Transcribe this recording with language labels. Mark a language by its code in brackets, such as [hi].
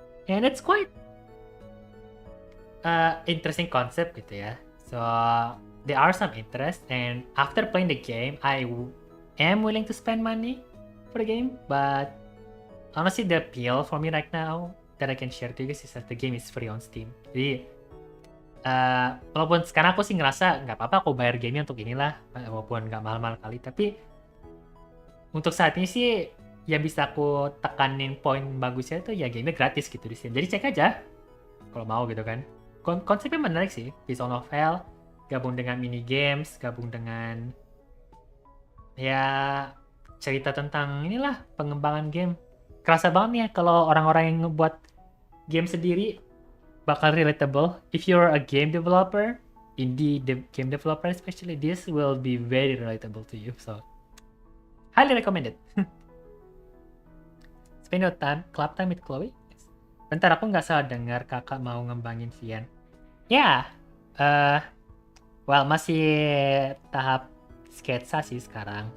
[en] And it's quite interesting concept gitu ya. So there are some interest, and after playing the game, I am willing to spend money for the game, but honestly the appeal for me right now that I can share to you guys is that the game is free on Steam. [id] Jadi walaupun sekarang aku sih ngerasa nggak apa-apa aku bayar gamenya untuk inilah, walaupun nggak mahal-mahal kali, tapi untuk saat ini sih yang bisa aku tekanin poin bagusnya itu ya gamenya gratis gitu di Steam. Jadi cek aja kalau mau gitu kan. Konsepnya menarik sih, visual novel gabung dengan mini games, gabung dengan ya cerita tentang inilah pengembangan game. Kerasa banget nih ya kalau orang-orang yang ngebuat game sendiri bakal relatable. [en] If you're a game developer, game developer especially, this will be very relatable to you. So highly recommended. Spend your club time with Chloe. [id] Bentar, aku nggak salah dengar kakak mau ngembangin Vian. Ya, well masih tahap sketsa sih sekarang.